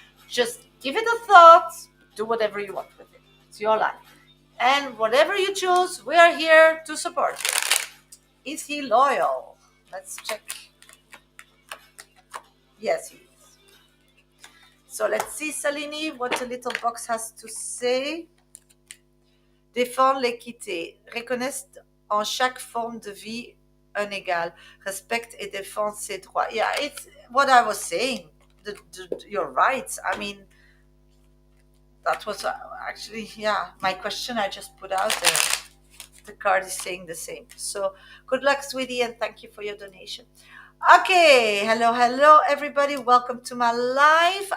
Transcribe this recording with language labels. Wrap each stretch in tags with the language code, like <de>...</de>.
<en>Just give it a thought. Do whatever you want with it. It's your life. And whatever you choose, we are here to support you. Is he loyal? Let's check. Yes, he is. So let's see, Salini, what the little box has to say.</en> <fr>Défendre l'équité, reconnaissent en chaque forme de vie un égal, respecte et défend ses droits.</fr> <en>Yeah, it's what I was saying. your rights. I mean, that was actually, yeah, my question I just put out there. The card is saying the same. So good luck, sweetie, and thank you for your donation. Okay, hello, everybody. Welcome to my live.</en>